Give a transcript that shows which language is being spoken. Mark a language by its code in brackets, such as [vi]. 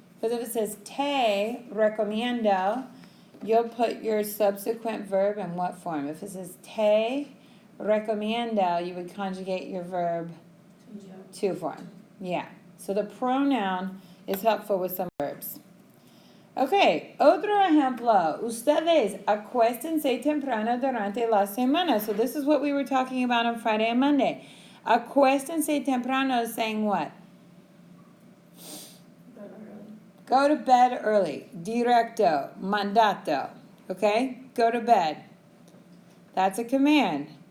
[en] Because if it says te recomiendo, you'll put your subsequent verb in what form? If it says te recomiendo, you would conjugate your verb to form. Yeah. So the pronoun is helpful with some verbs. [es] Okay, otro ejemplo. Ustedes acuéstense temprano durante la semana. [en] So this is what we were talking about on Friday and Monday. [es] Acuéstense temprano [en] is saying what? Go to bed early. [es] Directo, mandato. [en] Okay? Go to bed. That's a command.